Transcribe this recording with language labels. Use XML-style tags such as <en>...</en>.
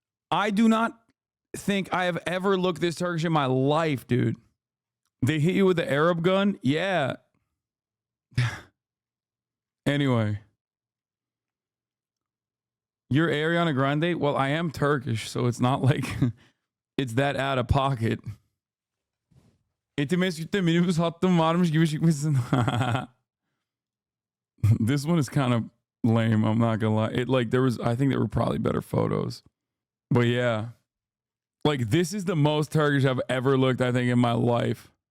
<en>I do not think I have ever looked this Turkish in my life, dude. They hit you with the Arab gun? Yeah. Anyway. You're Ariana Grande? Well, I am Turkish, so it's not like it's that out of pocket.</en> <tr>Etimesgut'te minibüs hattım varmış gibi çıkmışsın.</tr> <en>This one is kind of lame, I'm not gonna lie. I think there were probably better photos. But yeah. Like, this is the most Turkish I've ever looked, I think, in my life.</en>